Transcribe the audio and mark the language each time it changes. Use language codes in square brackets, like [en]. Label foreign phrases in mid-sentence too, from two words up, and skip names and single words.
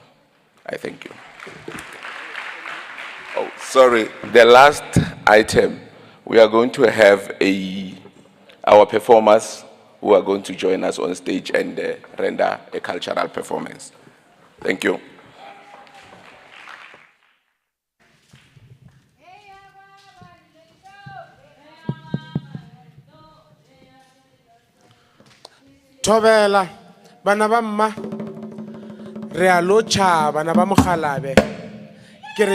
[en] I thank you. Oh, sorry, the last item, we are going to have our performers who are going to join us on stage and render a cultural performance. Thank you. [nso] Thobela bana ba mma re a lo tšha bana ba mogalabe ke re